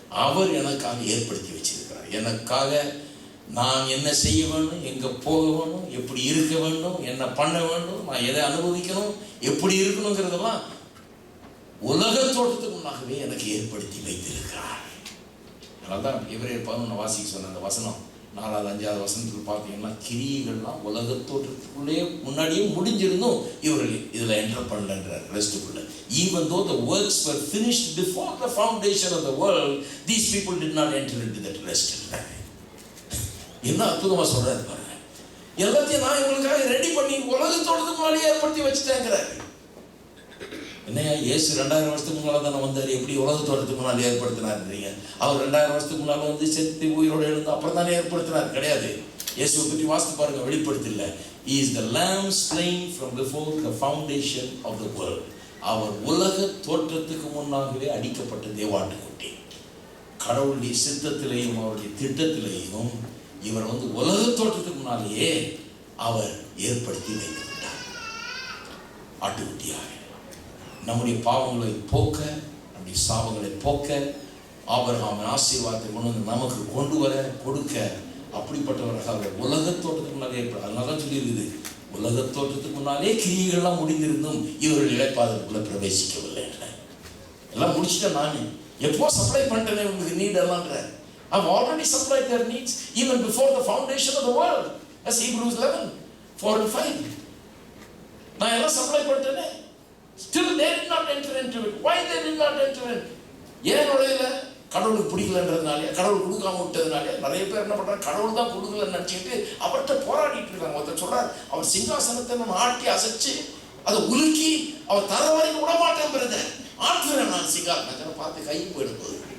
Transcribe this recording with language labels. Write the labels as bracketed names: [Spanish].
[Tamil] அவர் எனக்காக ஏற்படுத்தி வச்சிருக்கிறார். எனக்காக நான் என்ன செய்ய வேண்டும், எங்கே போக வேண்டும், எப்படி இருக்க வேண்டும், என்ன பண்ண வேண்டும், நான் எதை அனுபவிக்கணும், எப்படி இருக்கணுங்கிறதெல்லாம் உலக தோட்டத்துக்கு முன்னாகவே எனக்கு ஏற்படுத்தி வைத்திருக்கிறார். அதனால தான் எபிரேயர் 11 வாசிக்க சொன்ன அந்த வசனம் 4வது 5வது வசனத்துக்கு பார்த்தீங்கன்னா, கிரியைகள்லாம் உலக தோற்றத்துக்குள்ளே முன்னாடியே முடிஞ்சிருந்தும் இவர்கள் இதில் enter பண்ணலன்றார் ரெஸ்ட்டுக்குள்ள. [English] Even though the works were finished before the foundation of the world, these people did not enter into that rest. [Tamil] என்ன அற்புதமாக சொல்றாரு பாருங்க. எல்லாத்தையும் நான் இவங்களுக்காக ரெடி பண்ணி உலக தோட்டத்துக்கு முன்னாடியே ஏற்படுத்தி வச்சுட்டேங்கிறாரு. என்னையா இயேசு 2000 வருஷத்துக்கு முன்னால் தானே வந்தார், எப்படி உலக தோட்டத்துக்கு முன்னால் ஏற்படுத்தினாருன்றீங்க? அவர் 2000 வருஷத்துக்கு முன்னால் வந்து செத்து உயிரோடு எழுந்து அப்புறம் தானே ஏற்படுத்தினார்? கிடையாது. இயேசுவை பற்றி வாசித்து பாருங்க, வெளிப்படுத்தல. [English] He is the lamb slain from before the foundation of the world. [Tamil] அவர் உலக தோற்றத்துக்கு முன்னாகவே அடிக்கப்பட்ட தேவாட்டுக்குட்டி. கடவுளுடைய சித்தத்திலேயும் அவருடைய திட்டத்திலேயும் இவர் வந்து உலக தோற்றத்துக்கு முன்னாலேயே அவர் ஏற்படுத்தி வைத்துவிட்டார் ஆட்டுக்குட்டியாக. நம்முடைய பாவங்களை போக்க, நம்முடைய சாபங்களை போக்க, ஆபிரகாமின் ஆசீர்வாதத்தை கொண்டு வந்து நமக்கு கொண்டு வர கொடுக்க அப்படிப்பட்டவர்கள் உலக தோற்றத்துக்கு முன்னாலே ஏற்படும். அதனால தான் சொல்லியிருக்குது, உலக தோற்றத்துக்கு முன்னாலே கிரியைகள்லாம் முடிந்திருந்தும் இவர்கள் இழைப்பாதற்குள்ள பிரவேசிக்கவில்லை. எல்லாம் முடிச்சுட்டேன் நான், எப்போ சப்ளை பண்ணிட்டேனே உங்களுக்கு NEET எல்லாம்ன்ற. [English] I've already supplied their needs even before the foundation of the world. That's Hebrews 11:4-5. [Tamil] நான் எல்லாம் supply பண்ணிட்டேனே. [English] Still they did not enter into it. Why they did not enter in? [Tamil] ஏன் நுழையல? கடவுளுக்கு பிடிக்கலன்றதுனாலே, கடவுள் கொடுக்காம விட்டதுனாலே. நிறைய பேர் என்ன பண்றாங்க, கடவுள் தான் கொடுக்கலன்னு நினைச்சுக்கிட்டு அவர்கிட்ட போராடிட்டு இருக்காங்க. ஒருத்தர் சொல்றார், அவர் சிங்காசனத்தை நம்ம ஆட்டி அசைச்சு அதை உலுக்கி அவர் தர வரைக்கும் விட மாட்டேன் பிரதர், ஆட்டுறேன் நான் சிங்காசனத்தை பார்த்து கை போயிடும்போது.